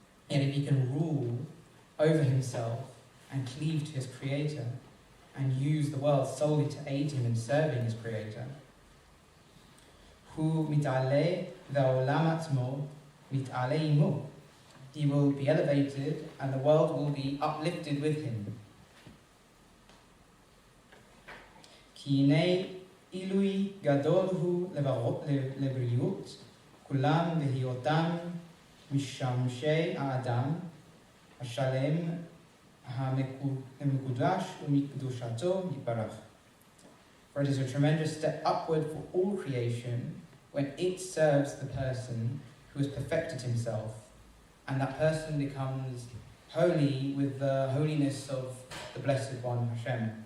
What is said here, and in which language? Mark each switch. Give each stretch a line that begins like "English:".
English: And if he can rule over himself and cleave to his creator and use the world solely to aid him in serving his creator,
Hebrew: הוא מתעלה והעולם עצמו מתעלה עמו.
English: He will be elevated and the world will be uplifted with him.
Hebrew: כי הנה עילוי גדול הוא לבריאות, כולם בהיותם משמשי האדם השלם המקודש ומקדושתו יתברך.
English: For it is a tremendous step upward for all creation when it serves the person who has perfected himself, and that person becomes holy with the holiness of the Blessed One, Hashem.